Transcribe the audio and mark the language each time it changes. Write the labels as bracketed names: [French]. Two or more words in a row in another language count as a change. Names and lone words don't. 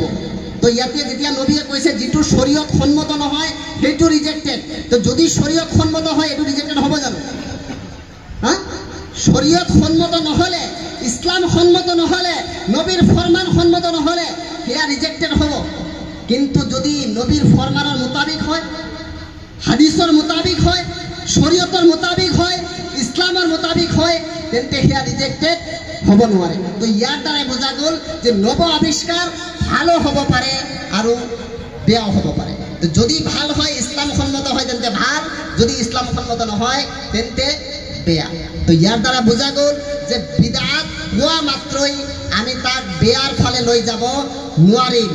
[Assamese] তো ইয়াতে যেতিয়া নবীয়ে কৈছে যিটো শৰীয়ত সন্মত নহয় সেইটো ৰিজেক্টেড, তো যদি শৰীয়ত সন্মত হয় এইটো ৰিজেক্টেড হ'ব জানো? হা? শৰীয়ত সন্মত নহ'লে, ইছলাম সন্মত নহ'লে, নবীৰ ফৰমান সন্মত নহ'লে সেয়া ৰিজেক্টেড হ'ব। কিন্তু যদি নবীৰ ফরমানের মোতাবিক হয়, হাদিসের মোতাবিক হয়, শরীয়তের মোতাবিক হয়, ইসলামের মোতাবিক হয়, তেন্তে সেয়া রিজেক্টেড হব নোৱাৰে। তো ইয়াৰ দ্বাৰাই বুজা গ'ল যে নব আৱিষ্কাৰ ভালো হ'ব পাৰে আৰু বেয়াও হ'ব পাৰে। তো যদি ভাল হয়, ইসলাম সন্মত হয়, তেন্তে ভাল, যদি ইসলাম সন্মত নহয় তেন্তে বেয়া। তো ইয়াৰ দ্বাৰা বুজা গ'ল যে বিদআত হোৱা মাত্ৰই আমি তাক বেয়াৰ ফালে লৈ যাব নোৱাৰিম।